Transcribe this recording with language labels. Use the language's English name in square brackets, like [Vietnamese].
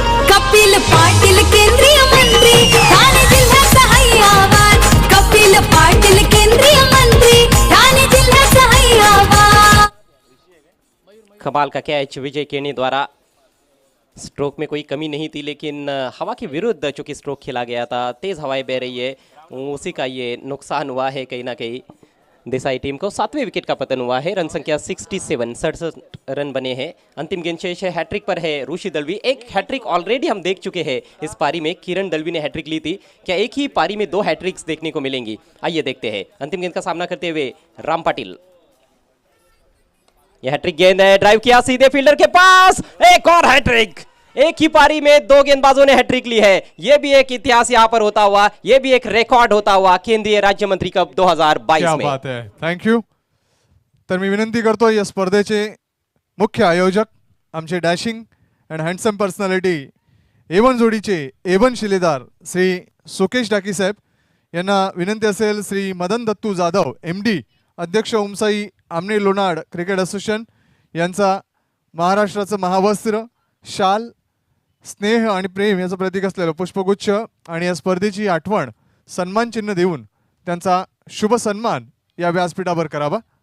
[Marathi] कपिल पाटील केंद्रीय मंत्री, ठाणे जिल्ह्याचा हाय आवाज, कपिल पाटील केंद्रीय मंत्री, ठाणे जिल्ह्याचा हाय आवाज। [Hindi] कमाल का कैच विजय केनी द्वारा। स्ट्रोक में कोई कमी नहीं थी, लेकिन हवा के विरुद्ध चूंकि स्ट्रोक खेला गया था, तेज़ हवाएं बह रही है, उसी का ये नुकसान हुआ है कहीं ना कहीं देसाई टीम को। 7वें विकेट का पतन हुआ है। रन संख्या 67, 67 रन बने हैं। अंतिम गेंद शेष है, हैट्रिक पर है ऋषि दळवी। एक हैट्रिक ऑलरेडी हम देख चुके हैं इस पारी में, किरण दळवी ने हैट्रिक ली थी। क्या एक ही पारी में 2 हैट्रिक्स देखने को मिलेंगी? आइए देखते हैं। अंतिम गेंद का सामना करते हुए राम पाटिल। यह हैट्रिक गेंद है, ड्राइव किया सीधे फील्डर के पास, एक और हैट्रिक। एक ही पारी में 2 गेंदबाजों ने हैट्रिक ली है। यह भी एक इतिहास यहां पर होता हुआ, यह भी एक रिकॉर्ड होता हुआ केंद्रीय राज्य मंत्री कप 2022 क्या में। बात है, थँक्यू। [Marathi] तर मी विनंती करतो या स्पर्धेचे मुख्य आयोजक आमचे dashing and handsome personality A1 जोडीचे A1 शिलेदार श्री सुकेश डाकी साहेब यांना विनंती असेल, श्री मदन दत्तू जाधव MD अध्यक्ष उमसाई आमने लोणाड क्रिकेट असोसिएशन यांचा महाराष्ट्राचं महावस्त्र, शाल, स्नेह आणि प्रेम याचं प्रतीक असलेलं पुष्पगुच्छ आणि या स्पर्धेची आठवण सन्मान चिन्ह देऊन त्यांचा शुभ सन्मान या व्यासपीठावर करावा।